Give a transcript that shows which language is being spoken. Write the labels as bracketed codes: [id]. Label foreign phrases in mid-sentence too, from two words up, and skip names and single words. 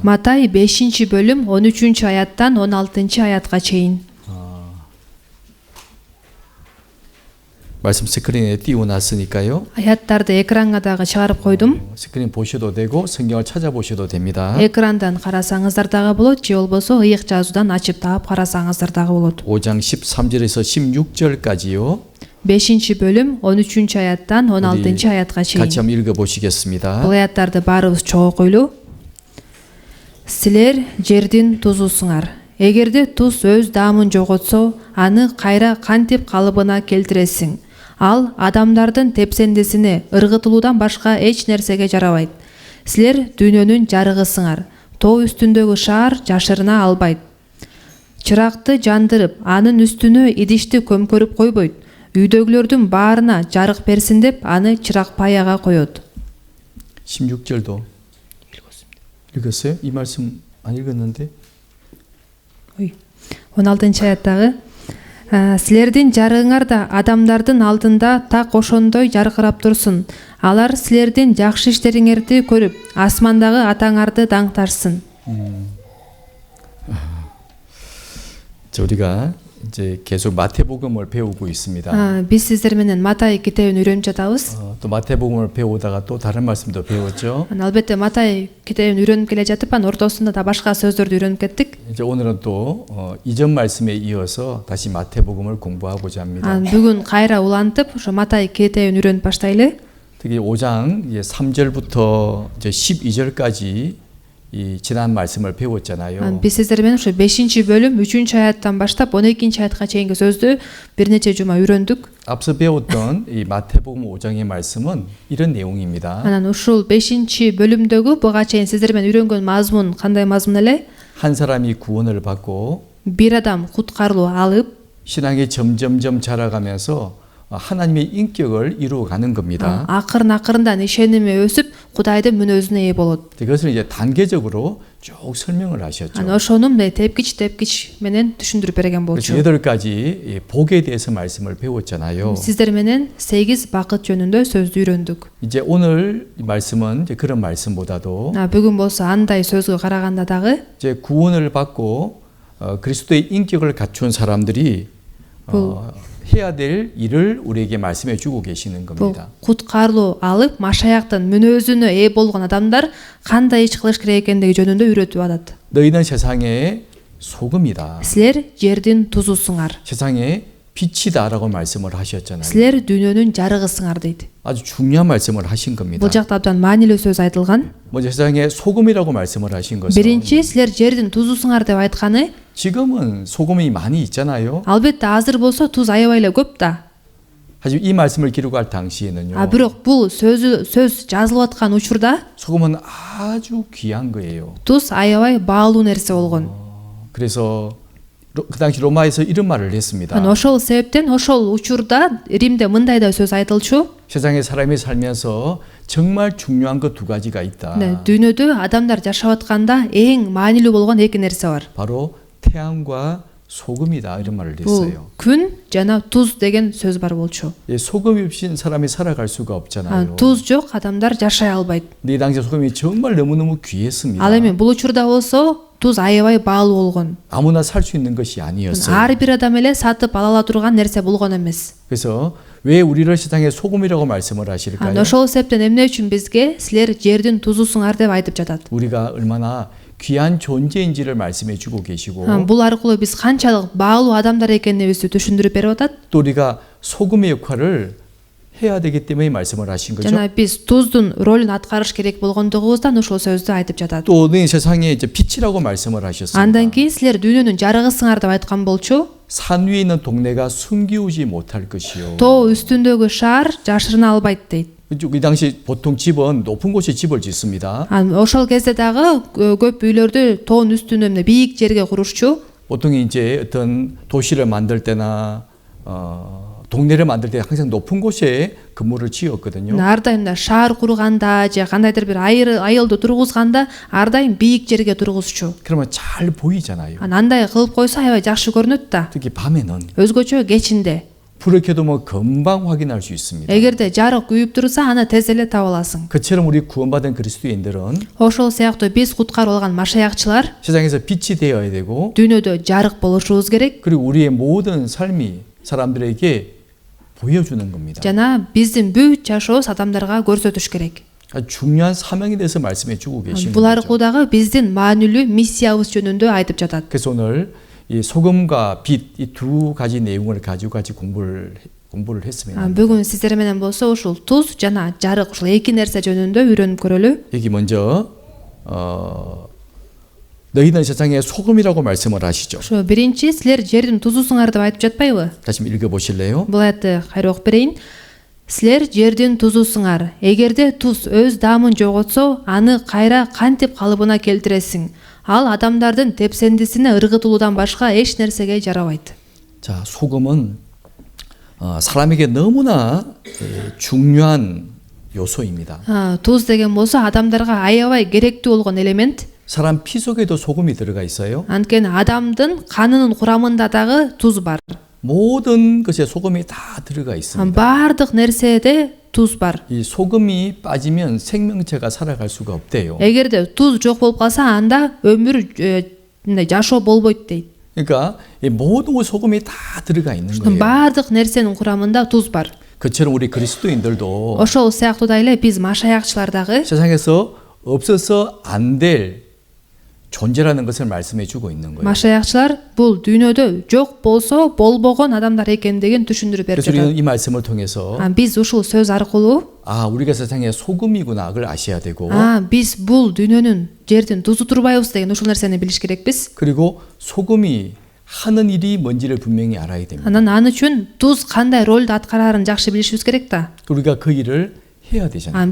[ky] Матай 5-бөлүм 13-аяттан 16-аятка чейин. [ko] 말씀 스크린에 띄워놨으니까요. [ky] аяттарды экранга дагы чыгарып койдум. [ko] 스크린 보셔도 되고 성경을 찾아보셔도 됩니다. [ky] экрандан карасаңыздар дагы болот, же болбосо ыйык жазуудан ачып таап карасаңыздар дагы болот. [ko] 5장 13절에서 16절까지요. [ky] 5-бөлүм 13-аяттан 16-аятка чейин. [ko] 같이 한번 읽어보시겠습니다. [ky] Бул аяттарды баарыбыз чогуу окуйлу. Силер жердин тузусуңар. Эгерде туз өз даамын жоготсо, аны кайра кантип калыбына келтиресиң? Ал адамдардын тепсендесине ыргытылуудан башка эч нерсеге жарабайт. Силер дүйнөнүн жарыгысыңар. Тоо үстүндөгү шаар жашырына албайт. Чыракты жандырып, анын үстүнө идишти көмкөрүп койбойт. Үйдөгүлөрдүн баарына жарык берсин деп, аны чырак паяга коет. [ko] 16절도 읽었어요? 이 말씀 안 읽었는데. [ky] 16 аяттагы силердин жарыгыңар да адамдардын алдында так ошондой жаркырап турсун. Алар силердин жакшы иштериңерди көрүп, асмандагы атаңарды даңтарсын. [ko] 자, 우리가 이제 계속 마태복음을 배우고 있습니다. [ky] Биз сиздер менен Матай китебин үйрөнүп жатабыз. [ko] 또 마태복음을 배우다가 또 다른 말씀도 배웠죠. [ky] Албетте Матай китебин үйрөнүп келе жатып, анын ортосунда да башка сөздөрдү үйрөнүп кеттик. [ko] 이제 오늘은 또 이전 말씀에 이어서 다시 마태복음을 공부하고자 합니다. [ky] Бүгүн кайра улантып, ошо Матай китебин үйрөнүп баштайлы. [ko] 특히 5장 3절부터 이제 12절까지 이 지난 말씀을 배웠잖아요. [ky] Биз сиздер менен ошо 5-бөлүм 3-аяттан баштап 12-аятка чейинки сөздү бир нече жума үйрөндүк. [ko] 앞서 배웠던 이 마태복음 5장의 말씀은 이런 내용입니다. [ky] Анан ушул 5-бөлүмдөгү буга чейин сиздер менен үйрөнгөн мазмун кандай мазмун эле? [ko] 한 사람이 구원을 받고 [ky] Бир адам куткарылуу алып, [ko] 신앙이 점점점 자라가면서 하나님의 인격을 이루어가는 겁니다. [ky] акырын-акырындан ишеними өсүп, Кудайдын мүнөзүнө ээ болот. [ko] 그것을 이제 단계적으로 쭉 설명을 하셨죠. [ky] Анан ошону мындай тепкич менен түшүндүрүп берген [ko] 그래서 [ky] болчу. [ko] 8가지 복에 대해서 말씀을 배웠잖아요. [ky] Сиздер менен 8 бакыт жөнүндө сөздү үйрөндүк. [ko] 이제 오늘 이 말씀은 이제 그런 말씀보다도 [ky] Бүгүн болсо андай сөзгө караганда дагы [ko] 이제 구원을 받고 그리스도의 인격을 갖춘 사람들이 해야 될 일을 우리에게 말씀해 주고 계시는 겁니다. [ky] куткарылуу алып, Машаяктын мүнөзүнө ээ болгон адамдар кандай иш кылыш керек экендиги жөнүндө үйрөтүп атат. [ko] 너희는 세상의 소금이다. [ky] Силер жердин тузусуңар. [ko] 세상의 빛이다라고 말씀을 하셨잖아요. [ky] Силер дүйнөнүн жарыгысыңар дейт. [ko] 아주 중요한 말씀을 하신 겁니다. [ky] Бул жакта абдан маанилүү сөз айтылган. [ko] 먼저 세상의 소금이라고 말씀을 하신 것은 [ky] Биринчи, силер жердин тузусуңар деп айтканы, [ko] 지금은 소금이 많이 있잖아요. [ky] албетте азыр болсо туз аябай эле көп да. [ko] 하지만 이 말씀을 기록할 당시에는요. [ky] Бирок бул сөз жазылып аткан учурда [ko] 소금은 아주 귀한 거예요. [ky] туз аябай баалуу нерсе болгон. [ko] 그래서 그 당시 로마에서 이런 말을 했습니다. [ky] Ошол себептен ошол учурда Римде мындай да сөз айтылчу. [ko] 세상에 사람이 살면서 정말 중요한 것 두 가지가 있다. [ky] Дүйнөдө адамдар жашап атканда эң маанилүү болгон эки нерсе бар. [ko] 바로 태양과 소금이다 이런 말을 [ky] Бул [ko] 했어요. [ky] күн жана туз деген сөз бар болчу. [ko] 소금이 없인 사람이 살아갈 수가 없잖아요. [ky] Туз жок адамдар жашай албайт. [ko] 근데 이 당시 소금이 정말 너무너무 귀했습니다. [ky] Ал эми бул учурда болсо туз аябай баалуу болгон. [ko] 아무나 살 수 있는 것이 아니었어요. [ky] Ар бир адам эле сатып ала ала турган нерсе болгон эмес. [ko] 그래서 왜 우리를 세상의 소금이라고 말씀을 하실까요? [ky] Ошол себептен эмне үчүн бизге силер жердин тузусуңар деп айтып жатат. [ko] 우리가 얼마나 귀한 존재인지를 말씀해 주고 계시고 [ky] Бул аркылуу биз канчалык баалуу адамдар экенибизди түшүндүрүп берип атат. [ko] 또 우리가 소금의 역할을 해야 되기 때문에 말씀을 하신 거죠. [ky] Жана биз туздун ролун аткарыш керек болгондугубуздан ушул сөздү айтып жатат. [ko] 또 너희 세상에 이제 빛이라고 말씀을 하셨습니다. [ky] Андан кийин силер дүйнөнүн жарыгысыңар деп айткан болчу. [ko] 산 위에 있는 동네가 숨기우지 못할 것이요. [ky] Тоо үстүндөгү шаар жашырына албайт дейт. [ko] 이 당시 보통 집은 높은 곳에 집을 짓습니다. [ky] Ошол кезде дагы көп үйлөрдү тоонун үстүнө эмне бийик жерге курушчу. [ko] 보통 이제 어떤 도시를 만들 때나 동네를 만들 때 항상 높은 곳에 건물을 지었거든요. [ky] Ар дайым да шаар курганда же кандайдыр бир айылды тургузганда ар дайым бийик жерге тургузчу. [ko] 그러면 잘 보이잖아요. [ky] Андай кылып койсо аябай жакшы көрүнөт да. [ko] 특히 밤에는 [ky] Өзгөчө кечинде. [ko] 불을 켜두면 금방 확인할 수 있습니다. [ky] Эгерде жарык күйүп турса, аны тез эле таап аласың. [ko] 그처럼 우리 구원받은 그리스도인들은 [ky] Ошол сыяктуу биз куткарып алган машаякчылар [ko] 세상에서 빛이 되어야 되고 [ky] дүйнөдө жарык болушубуз керек. [ko] 그리고 우리의 모든 삶이 사람들에게 보여주는 겁니다. [ky] Жана биздин бүт жашообуз адамдарга көрсөтүш керек. [ko] 아주 중요한 사명에 대해서 말씀해 주고 계시는 [ky] Бул [ko] 거죠. [ky] аркылуу дагы биздин маанилүү миссиябыз жөнүндө айтып жатат. [ko] 그래서 오늘 이 소금과 빛 이 두 가지 내용을 가지고 같이 공부를 했으면 합니다. [ky] Бүгүн сиздер менен болсо ушул туз жана жарык ушул эки нерсе жөнүндө үйрөнүп көрөлү. [ko] 여기 먼저 너희는 세상의 소금이라고 말씀을 하시죠. [ky] Ошо биринчи силер жердин тузусуңар деп айтып жатпайбы? [ko] 다시 한번 읽어 보실래요? [ky] Бул аятты кайра окуп берейин. Силер жердин тузусуңар. Эгерде туз өз даамын жоготсо, аны кайра кантип калыбына келтиресиң? Ал адамдардын тепсендисине ыргытылуудан башка эч нерсеге жарабайт. [ko] 자, 소금은 사람에게 너무나 중요한 요소입니다. [ky] Туз деген болсо адамдарга аябай керектүү болгон элемент. [ko] 사람 피 속에도 소금이 들어가 있어요. [ky] Анткени адамдын канынын курамында дагы туз бар. [ko] 모든 것에 소금이 다 들어가 있습니다. [ky] Бардык нерседе туз бар. [ko] 이 소금이 빠지면 생명체가 살아갈 수가 없대요. [ky] Эгерде туз жок болуп калса, анда өмүр жашоо болбойт дейт. [ko] 그러니까 이 모든 소금이 다 들어가 있는 거예요. [ky] Бардык нерсенин курамында туз бар. [ko] 그처럼 우리 그리스도인들도 [ky] Ошол сыяктуу эле биз машаякчылар дагы [ko] 세상에서 없어서 안 될 존재라는 것을 말씀해 주고 있는 거예요. [ky] машаякчылар бул дүйнөдө жок болсо болбогон адамдар экендигин түшүндүрүп берип [ko] 그래서 [ky] жатат. [ko] 우리는 이 말씀을 통해서 [ky] Биз ушул сөз аркылуу [ko] 우리가 세상의 소금이구나 그걸 아셔야 되고 [ky] биз бул дүйнөнүн жердин тузу турбайбыз деген ушул нерсени билиш керекпиз. [ko] 그리고 소금이 하는 일이 뭔지를 분명히 알아야 됩니다. [ky] Анан аны үчүн туз кандай ролду аткарарын жакшы билишибиз керек да. [ko] 우리가 그 일을 해야 되잖아요.